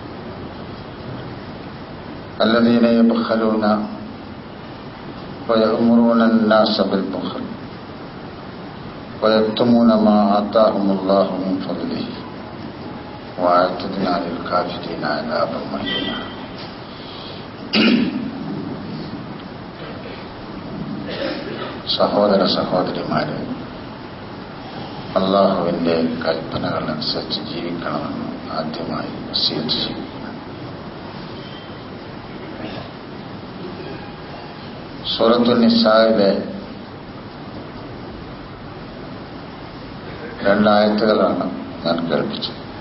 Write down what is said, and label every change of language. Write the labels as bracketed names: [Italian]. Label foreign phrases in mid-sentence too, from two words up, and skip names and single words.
[Arabic] الذين يبخلون ويأمرون الناس بالبخل ويكتمون ما آتاهم الله من فضله وأعتدنا للكافرين عذابا مهينا [Malayalam] സഹോദര സഹോദരിമാരെ, അള്ളാഹുവിൻ്റെ കൽപ്പനകളനുസരിച്ച് ജീവിക്കണമെന്ന് ആദ്യമായി വസിയത്ത് ചെയ്യുന്നു. സൂറത്തുൻ നിസായിലെ 2 ആയത്തുകളാണ് ഞാൻ കേൾപ്പിച്ചത്.